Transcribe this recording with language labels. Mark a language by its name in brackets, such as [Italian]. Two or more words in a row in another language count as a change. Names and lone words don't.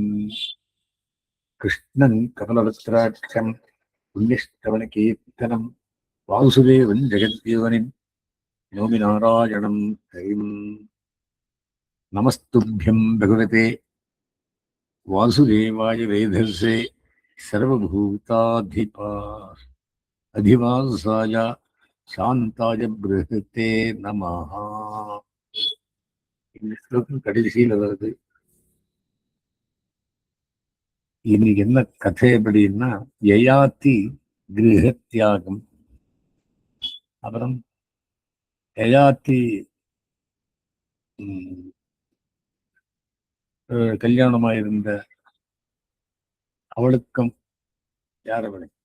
[Sanskrit] कृष्णं कमलवस्त्राक्षं पुण्यश्रवणकीर्तनं वासुदेवं जगद्देवनिं नौमि नारायणं हरिम्। नमस्तुभ्यं भगवते वासुदेवाय वेधसे सर्वभूताधिवासाय शान्ताय बृहते नमः. [Tamil] இந்த ஸ்லோகம் கடைசியில வருது. இன்னைக்கு என்ன கதை அப்படின்னா, யயாதி கிரகத்தியாகம். அப்புறம் யயாதி கல்யாணமாயிருந்த அவளுக்கும் யாரவளை